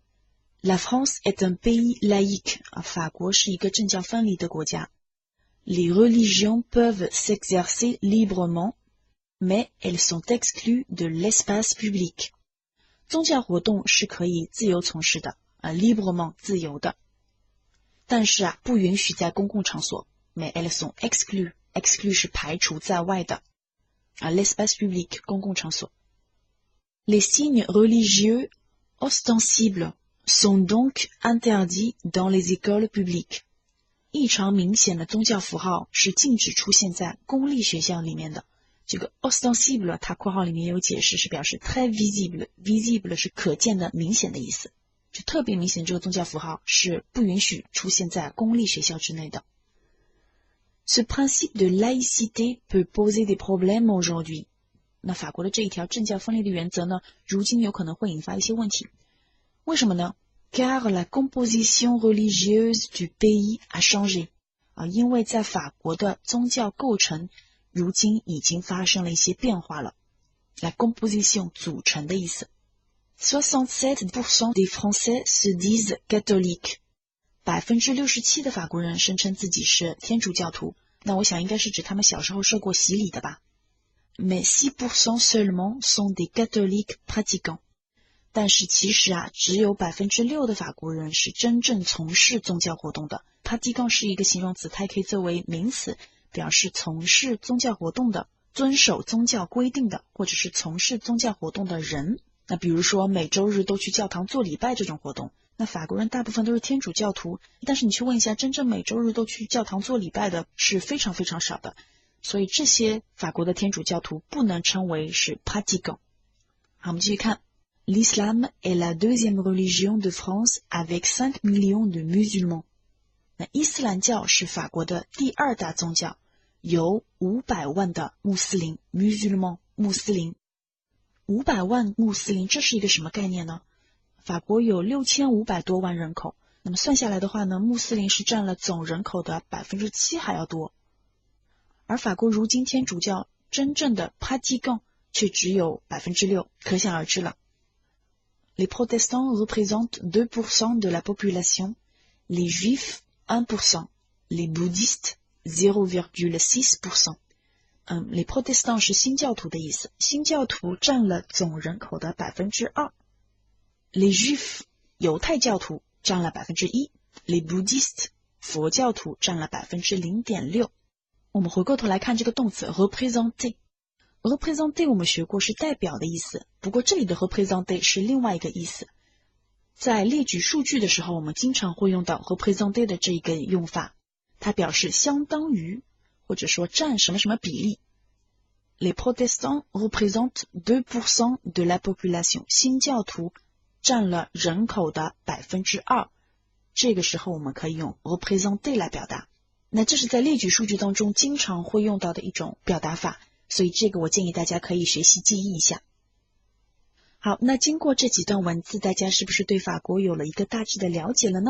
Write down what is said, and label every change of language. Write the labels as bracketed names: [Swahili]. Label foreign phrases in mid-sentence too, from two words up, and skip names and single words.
[French] La France est un pays laïque， [Chinese] 法国是一个政教分离的国家。 [French] Les religions peuvent s'exercer librement, mais elles sont exclues de l'espace public。 [Chinese] 宗教活动是可以自由从事的librement 自由的，但是不允许在公共场所。 [French] mais elles sont exclues， [Chinese] exclues 是排除在外的 [French] l'espace public [Chinese] 公共场所。 [French] Les signes religieux ostensibles sont donc interdits dans les écoles publiques。 [Chinese] 异常明显的宗教符号是禁止出现在公立学校里面的。这个 ostensible 它括号里面有解释，是表示 [French] très visible， [Chinese] visible 是可见的明显的意思，就特别明显这个宗教符号是不允许出现在公立学校之内的。 [French] Ce principe de laïcité peut poser des problèmes aujourd'hui。 [Chinese] 那法国的这一条政教分离的原则呢，如今有可能会引发一些问题。为什么呢？ [French] Car la composition religieuse du pays a changé。 [Chinese] 因为在法国的宗教构成如今已经发生了一些变化了。 [French] La composition [Chinese] 组成的意思。 [French] 67% des Français se disent catholiques。 [Chinese] 67% 的法国人声称自己是天主教徒，那我想应该是指他们小时候受过洗礼的吧。 [French] Mais 6% seulement sont des catholiques pratiquants。 [Chinese] 但是其实只有 6% 的法国人是真正从事宗教活动的。 pratiquant 是一个形容词，它也可以作为名词，表示从事宗教活动的，遵守宗教规定的，或者是从事宗教活动的人。那比如说每周日都去教堂做礼拜这种活动，那法国人大部分都是天主教徒，但是你去问一下，真正每周日都去教堂做礼拜的是非常非常少的，所以这些法国的天主教徒不能称为是 pratiquant。好，我们继续看。 [French] L'islam est la deuxième religion de France avec 5 millions de musulmans。 [Chinese] 那伊斯兰教是法国的第二大宗教，有500万的穆斯林 musulman 穆斯林。500万穆斯林，这是一个什么概念呢？法国有6500多万人口，那么算下来的话呢，穆斯林是占了总人口的 7% 还要多。而法国如今天主教真正的 pratiquant 却只有 6%， 可想而知了。 [French] Les protestants représentent 2% de la population, les juifs 1%, les bouddhistes [Chinese] 0,6%。 [French] les protestants [Chinese] 是新教徒的意思，新教徒占了总人口的 2%。 [French] les juifs [Chinese] 犹太教徒占了 1%， [French] les bouddhistes [Chinese] 佛教徒占了 0.6%。我们回过头来看这个动词 représenter。représenter 我们学过是代表的意思，不过这里的 représenter 是另外一个意思。在列举数据的时候，我们经常会用到 représenter 的这一个用法，它表示相当于或者说占什么什么比例。 [French] Les protestants représentent 2% de la population， [Chinese] 新教徒占了人口的 2%， 这个时候我们可以用 représenter 来表达。那这是在列举数据当中经常会用到的一种表达法，所以这个我建议大家可以学习记忆一下。好，那经过这几段文字，大家是不是对法国有了一个大致的了解了呢？